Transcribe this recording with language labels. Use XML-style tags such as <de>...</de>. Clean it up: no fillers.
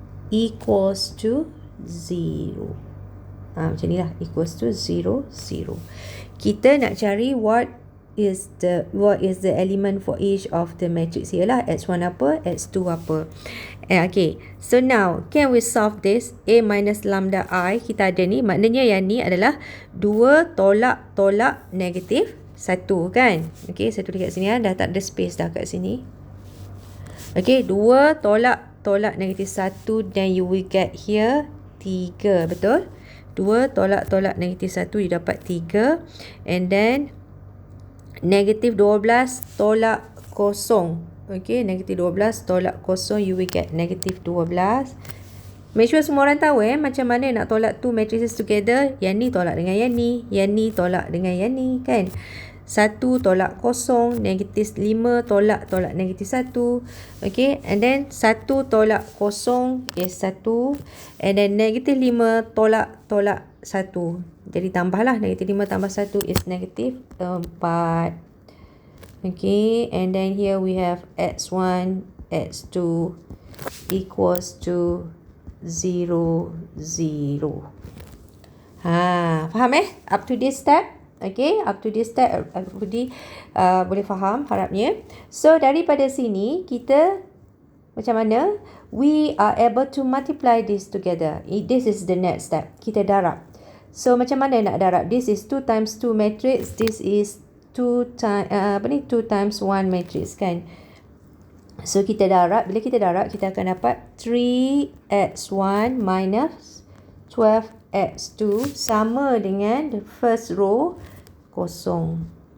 <en>equals to 0.</en> <ms>Macam ni lah,</ms> <en>equals to 0, 0.</en> <ms>Kita nak cari</ms> <en>what is the element for each of the matrix here lah. X1 apa, X2 apa. Okay, so now can we solve this?</en> <ms>A minus lambda I kita ada ni, maknanya yang ni adalah 2 tolak negatif 1 kan. Okay, saya tulis kat sini dah tak ada space dah kat sini. Okay, 2 tolak negatif 1,</ms> <en>then you will get here 3,</en> <ms>betul? 2 tolak negatif 1,</ms> <en>you</en> <ms>dapat 3.</ms> <en>And then</en> <ms>negatif 12 tolak kosong. Okay, negatif 12 tolak kosong,</ms> <en>you will get</en> <ms>negatif 12.</ms> <en>Make sure</en> <ms>semua orang tahu macam mana nak tolak</ms> <en>two matrices together.</en> <ms>Yang ni tolak dengan yang ni tolak dengan yang ni kan. 1 tolak kosong, negatif 5 tolak negatif 1.</ms> <en>Okay, and then 1</en> <ms>tolak kosong</ms> <en>is 1. And then</en> <ms>negatif 5 tolak 1. Jadi tambahlah, negatif 5 tambah 1 is negatif 4.</ms> <en>Okay, and then here we have x1, x2 equals to 0, 0.</en> <ms>Faham</ms> <en>up to this step? Okay, up to this step everybody</en> <ms>boleh faham harapnya.</ms> <en>So</en> <ms>daripada sini kita macam mana</ms> <en>we are able to multiply this together. This is the next step.</en> <ms>Kita darab. So macam mana nak darab?</ms> <en>This is 2 times 2 matrix. This is 2 times 1 matrix kan.</en> <ms>So kita darab. Bila kita darab, kita akan dapat 3x1 minus 12x2 sama dengan</ms> <en>the first row</en> <ms>kosong.</ms>